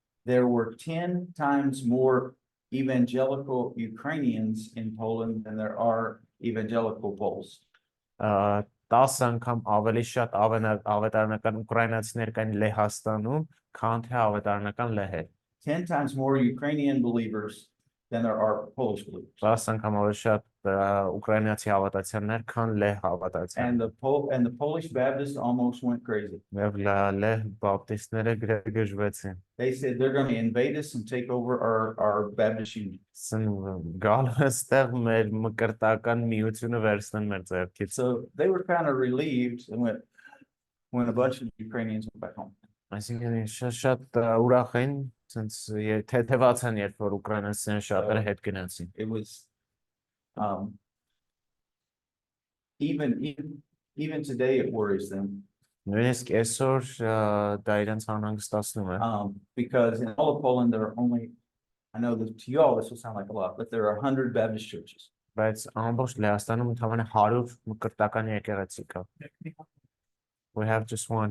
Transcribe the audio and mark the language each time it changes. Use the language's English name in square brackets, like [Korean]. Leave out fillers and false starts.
[English] there were 10 times more evangelical Ukrainians in Poland than there are evangelical Poles. [Armenian] 10 անգամ ավելի շատ ավետարանական ուկրաինացիներ կային Լեհաստանում, քան թե ավետարանական լեհեր։ [English] 10 times more Ukrainian believers than there are Polish believers. [Armenian] 10 անգամ ավելի շատ ուկրաինացի հավատացյալներ, քան լեհ [English] And [Armenian] հավատացյալներ։ [English] the Polish Baptists almost went crazy. [Armenian] Եվ լեհ բապտիստները գրգժվեցին։ [English] They said they're going to invade us and take over our Baptist union. [Armenian] Գալ այստեղ մեր մկրտական միությունը վերցնեն մեր ձեռքից։ [English] So they were kind of relieved and when a bunch of Ukrainians went back home. [Armenian] Այսինքն շատ ուրախ են, ցենց թեթևաց են, երբ որ ուկրաինացիները շատերը հետ գնացին։ [English] It was even today it worries them. [Armenian] Նույնիսկ այսօր դա իրենց անհանգստացնում է։ [English] Because in all of Poland there are only, I know that to you all this will sound like a lot, but there are 100 Baptist churches. [Armenian] Բայց ամբողջ Լեհաստանում ընդհանրապես 100 մկրտական եկեղեցի կա։ [English] We have just one.